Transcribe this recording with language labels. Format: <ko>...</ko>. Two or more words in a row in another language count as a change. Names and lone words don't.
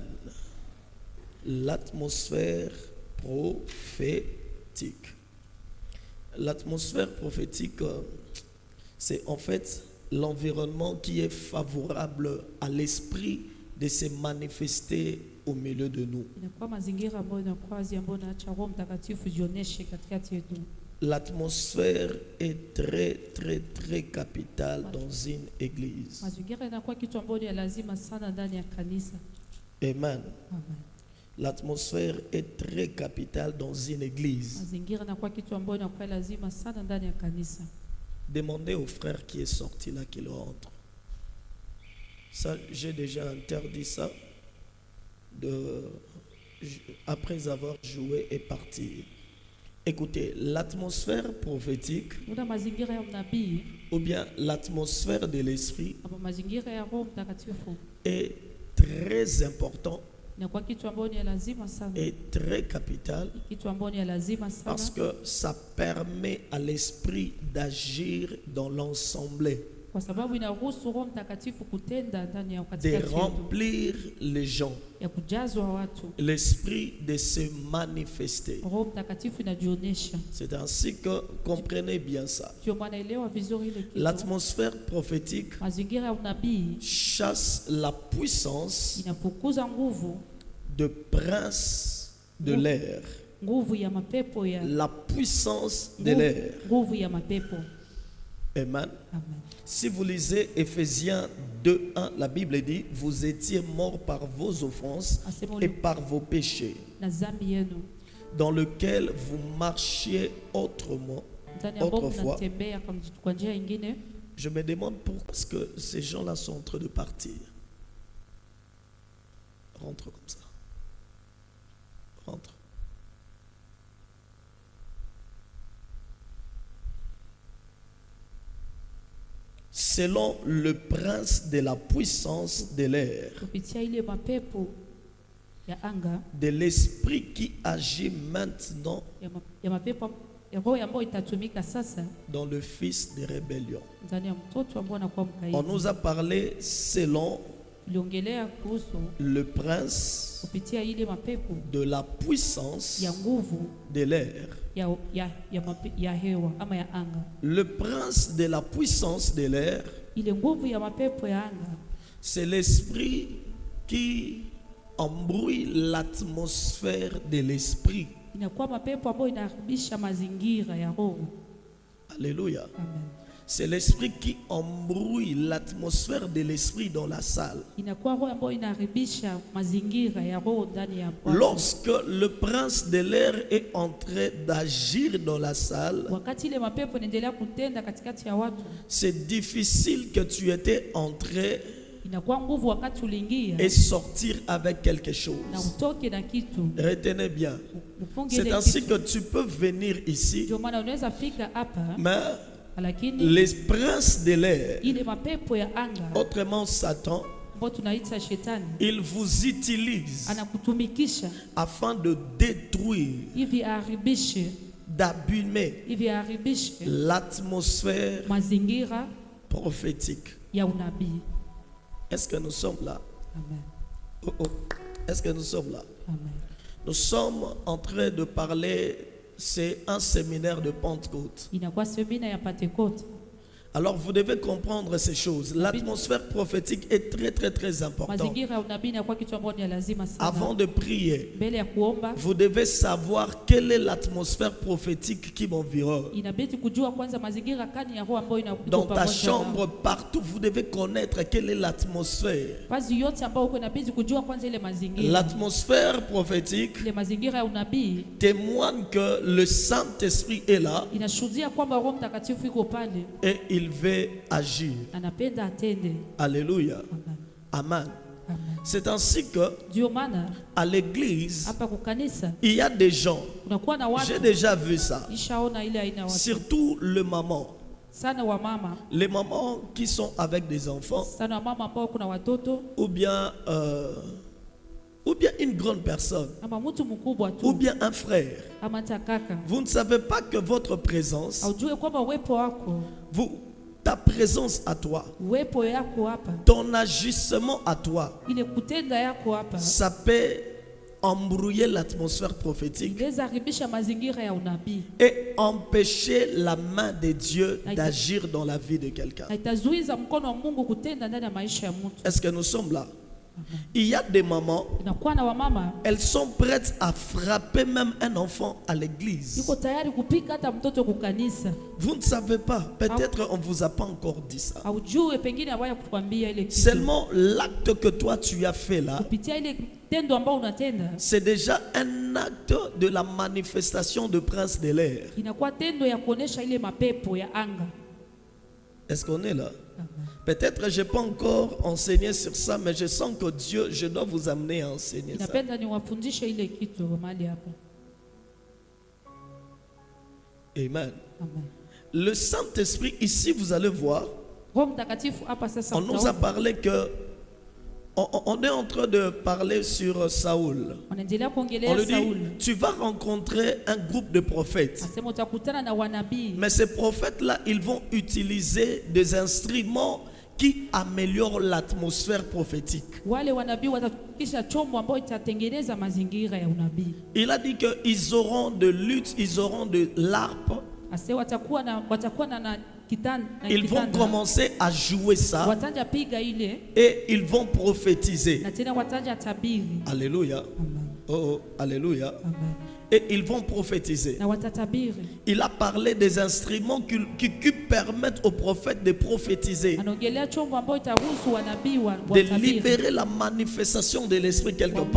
<fr>L'atmosphère prophétique. L'atmosphère prophétique, c'est en fait l'environnement qui est favorable à l'esprit de se manifester au milieu de nous.</fr> <sw>Inakuwa mazingira ambayo inakuwa ambayo inaacha Roho Mtakatifu jionyeshe katikati yetu.</sw> <fr>L'atmosphère est très très très capitale dans une église.</fr> <sw>Mazingira inakuwa kitu ambacho ni lazima sana ndani ya kanisa. Amen. Amen.</sw> <fr>L'atmosphère est très capitale dans une église.</fr> <sw>Mazingira inakuwa kitu ambacho inakuwa lazima sana ndani ya kanisa.</sw> <fr>Demandez au frère qui est sorti là qu'il rentre. Ça, j'ai déjà interdit ça après avoir joué et parti. Écoutez, l'atmosphère prophétique</fr> <sw>Una mazingira ya unabii</sw> <fr>ou bien l'atmosphère de l'esprit</fr> <sw>ama mazingira ya Roho Mtakatifu</sw> <fr>est très important</fr> <sw>inakuwa kitu ambacho ni lazima sana.</sw> <fr>et très capital</fr> <sw>Kitu ambacho ni lazima sana</sw> <fr>parce que ça permet à l'esprit d'agir dans l'ensemble,</fr> <sw>kwa sababu inaruhusu Roho Mtakatifu kutenda ndani ya</sw> <fr>de</fr> <sw>katikati yetu,</sw> <fr>remplir les gens,</fr> <sw>ya kujazwa watu.</sw> <fr>l'esprit de se manifester.</fr> <sw>Roho Mtakatifu inajionyesha.</sw> <fr>C'est ainsi que comprenez bien ça.</fr> <sw>Ndio maana elewa vizuri ile kitu.</sw> <fr>L'atmosphère prophétique</fr> <sw>Mazingira ya unabii</sw> <fr>chasse la puissance</fr> <sw>inafukuza nguvu</sw> <fr>de prince de l'air,</fr> <sw>nguvu ya mapepo ya</sw> <fr>la puissance de l'air.</fr> <sw>nguvu ya mapepo. Amen. Amen.</sw> <fr>Si vous lisez Ephésiens 2:1, la Bible dit: vous étiez morts par vos offenses et par vos péchés,</fr> <sw>Na zambi yenu</sw> <fr>dans lequel vous marchiez autrefois.</fr> <sw>ndani ambao mnatembea kwa njia nyingine.</sw> <fr>Je me demande pourquoi est-ce que ces gens-là sont en train de partir. Rentre comme ça. Rentre. Selon le prince de la puissance de l'air,</fr> <sw>Kupitia ile mapepo ya anga</sw> <fr>de l'esprit qui agit maintenant</fr> <sw>ya mapepo ya roho ambayo itatumika sasa</sw> <fr>dans le fils de rébellion.</fr> <sw>ndani ya mtoto ambaye anakuwa mkaidi.</sw> <fr>On nous a parlé selon</fr> <sw>Tuliongelea kuhusu</sw> <fr>le prince</fr> <sw>kupitia ile mapepo</sw> <fr>de la puissance</fr> <sw>ya nguvu</sw> <fr>de l'air.</fr> <sw>ya hewa ama ya anga.</sw> <fr>Le prince de la puissance de l'air,</fr> <sw>Ile nguvu ya mapepo ya anga</sw> <fr>c'est l'esprit qui embrouille l'atmosphère de l'esprit.</fr> <sw>inakuwa mapepo ambayo inaharibisha mazingira ya roho.</sw> <fr>Alléluia. Amen. C'est l'esprit qui embrouille l'atmosphère de l'esprit dans la salle.</fr> <sw>Inakuwa roho ambayo inaharibisha mazingira ya roho ndani ya watu.</sw> <fr>Lorsque le prince de l'air est en train d'agir dans la salle,</fr> <sw>Wakati ile mapepo inaendelea kutenda katikati ya watu,</sw> <fr>c'est difficile que tu étais entré</fr> <sw>inakuwa nguvu wakati uliingia</sw> <fr>et sortir avec quelque chose.</fr> <sw>na utoke na kitu.</sw> <fr>Retenez bien.</fr> <sw>Ufunge</sw> <fr>C'est</fr> <sw>ile</sw> <fr>ainsi</fr> <sw>kitu.</sw> <fr>que tu peux venir ici,</fr> <sw>Ndio maana unaweza fika hapa</sw> <fr>mais</fr> <sw>lakini</sw> <fr>les princes de l'air,</fr> <sw>ile mapepo ya anga</sw> <fr>autrement Satan,</fr> <sw>ambayo tunaita shetani</sw> <fr>il vous utilise</fr> <sw>anakutumikisha</sw> <fr>afin de détruire,</fr> <sw>hivi aharibishe</sw> <fr>d'abîmer</fr> <sw>hivi aharibishe</sw> <fr>l'atmosphère</fr> <sw>mazingira</sw> <fr>prophétique.</fr> <sw>ya unabii.</sw> <fr>Est-ce que nous sommes là? Amen. Oh, oh. Est-ce que nous sommes là? Amen. Nous sommes en train de parler, c'est un séminaire de Pentecôte.</fr> <sw>Inakuwa semina ya Pentecote.</sw> <fr>Alors vous devez comprendre ces choses. L'atmosphère prophétique est très très très importante.</fr> <sw>Mazingira ya unabii inakuwa kitu ambacho ni lazima</sw> <fr>Avant</fr> <sw>sana.</sw> <fr>de prier,</fr> <sw>Mbele ya kuomba,</sw> <fr>vous devez savoir quelle est l'atmosphère prophétique qui m'environne.</fr> <sw>inabidi kujua kwanza mazingira gani ya roho ambayo inakuwa</sw> <fr>Dans ta</fr> <sw>pamoja</sw> <fr>chambre,</fr> <sw>nawe.</sw> <fr>partout, vous devez connaître quelle est l'atmosphère.</fr> <sw>Kazi yote ambayo uko inabidi kujua kwanza ile mazingira.</sw> <fr>L'atmosphère prophétique</fr> <sw>Ile mazingira ya unabii</sw> <fr>témoigne que le Saint-Esprit est là</fr> <sw>inashuhudia kwamba Roho Mtakatifu yuko pale,</sw> <fr>et il veut agir.</fr> <sw>anapenda atende.</sw> <fr>Alléluia. Amen. Amen. Amen. C'est ainsi que</fr> <sw>Ndio maana</sw> <fr>à l'église,</fr> <sw>hapa kwa kanisa</sw> <fr>il y a des gens,</fr> <sw>unakuwa na watu,</sw> <fr>j'ai déjà vu ça,</fr> <sw>ishaona ile aina ya watu</sw> <fr>surtout le maman.</fr> <sw>sana, wa mama</sw> <fr>Les mamans qui sont avec des enfants</fr> <sw>sana, wa mama ambao kuna watoto</sw> <fr>ou bien une grande personne</fr> <sw>ama mtu mkubwa</sw> <fr>ou tu bien un frère.</fr> <sw>ama hata kaka,</sw> <fr>Vous ne savez pas que votre présence,</fr> <sw>aujue kwamba uwepo wako,</sw> <fr>ta présence à toi,</fr> <sw>uwepo yako hapa,</sw> <fr>ton agissement à toi,</fr> <sw>ile kutenda yako hapa</sw> <fr>ça peut embrouiller l'atmosphère prophétique</fr> <sw>inaweza haribisha mazingira ya unabii</sw> <fr>et empêcher la main de Dieu d'agir dans la vie de quelqu'un.</fr> <sw>na itazuiza mkono wa Mungu kutenda ndani ya maisha ya mtu.</sw> <fr>Est-ce que nous sommes là? Il y a des mamans,</fr> <sw>Inakuwa na wamama</sw> <fr>elles sont prêtes à frapper même un enfant à l'église.</fr> <sw>yuko tayari kupika hata mtoto kukanisa.</sw> <fr>Vous ne savez pas, peut-être on ne vous a pas encore dit ça.</fr> <sw>Aujue pengine hawaya kukwambia ile kitu.</sw> <fr>Seulement l'acte que toi tu as fait là,</fr> <sw>Kupitia ile tendo ambao unatenda</sw> <fr>c'est déjà un acte de la manifestation de prince de l'air.</fr> <sw>inakuwa tendo ya kuonesha ile mapepo ya anga.</sw> <fr>Est-ce qu'on est là? Peut-être je n'ai pas encore enseigné sur ça, mais je sens que Dieu, je dois vous amener à enseigner ça.</fr> <sw>Napenda niwafundishe ile kitu mahali hapa. Amen. Amen.</sw> <fr>Le Saint-Esprit, ici vous allez voir,</fr> <sw>Roho Mtakatifu hapa sasa</sw> <fr>on nous a parlé que on est en train de parler sur Saoul.</fr> <sw>wanaendelea</sw> <fr>On</fr> <sw>kuongelea</sw> <fr>lui dit,</fr> <sw>Sauli.</sw> <fr>tu vas rencontrer un groupe de prophètes.</fr> <sw>Asema utakutana na wanabii.</sw> <fr>Mais ces prophètes-là, ils vont utiliser des instruments qui améliorent l'atmosphère prophétique.</fr> <sw>Wale wanabii watafikisha chombo ambayo itatengeneza mazingira ya unabii.</sw> <fr>Il a dit qu'ils auront de luth, ils auront de l'harpe.</fr> <sw>Ase watakuwa na kitanda.</sw> <fr>Ils vont commencer à jouer ça</fr> <sw>Watanja piga ile</sw> <fr>et ils vont prophétiser.</fr> <sw>na tena watanja tabiri.</sw> <fr>Alléluia. Amen. Oh, alléluia. Amen. Et ils vont prophétiser.</fr> <sw>Na watatabiri.</sw> <fr>Il a parlé des instruments qui permettent aux prophètes de prophétiser,</fr> <sw>Anaongelea chombo ambayo itaruhusu wanabii</sw> <fr>de</fr> <sw>watabiri.</sw> <fr>libérer la manifestation de l'esprit quelque part.</fr>